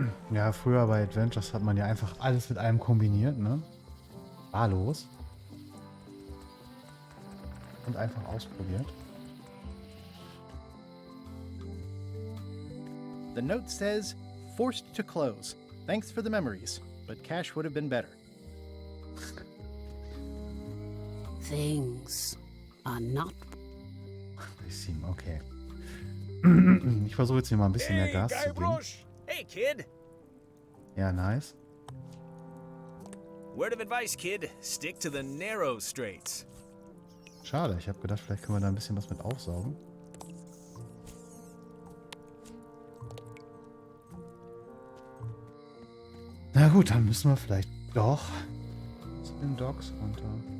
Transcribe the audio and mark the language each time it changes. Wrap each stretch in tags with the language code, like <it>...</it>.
<de>Ja, früher bei Adventures hat man ja einfach alles mit einem kombiniert, ne? Wahllos. Und einfach ausprobiert.</de> <en>The note says, forced to close. Thanks for the memories, but cash would have been better. Things are not. They seem okay.</en> <de>Ich versuche jetzt hier mal ein bisschen mehr Gas zu geben.</de> <en>Hey, kid.</en> <de>Ja, nice.</de> <en>Word of advice, kid. Stick to the narrow straights.</en> <de>Schade, ich habe gedacht, vielleicht können wir da ein bisschen was mit aufsaugen. Na gut, dann müssen wir vielleicht doch zu den Docks runter.</de>